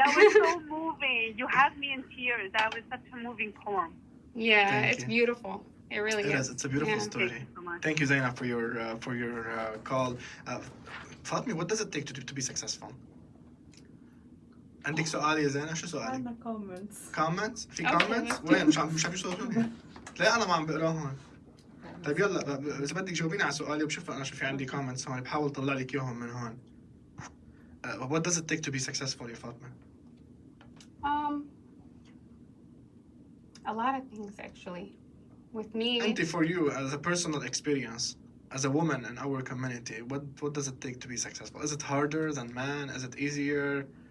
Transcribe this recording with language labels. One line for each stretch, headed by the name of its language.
English: That was so moving. You had me in tears. That was such a moving poem. Yeah, it's beautiful. It really is. It is. It's a beautiful story. Thank you so much. Thank you, Zainab, for your call. Fatima, what does it take to be successful?
Arabic: عندك سؤال يا زينب؟ شو سؤالك؟ عندنا comments. Comments؟ في comments؟ وين؟ مش عم يصوروني؟ لا أنا ما عم بقراهم. طيب يلا إذا بدك جاوبيني على سؤالي وبشوف أنا شو في عندي comments هون بحاول أطلع لك إياهم من هون.
English: What does it take to be successful يا فاطمة؟ A lot of things actually. With me.
Arabic: أنت
English: for you as a personal experience. as a woman in our community, what does it take to be successful? Is it harder than men? Is it easier?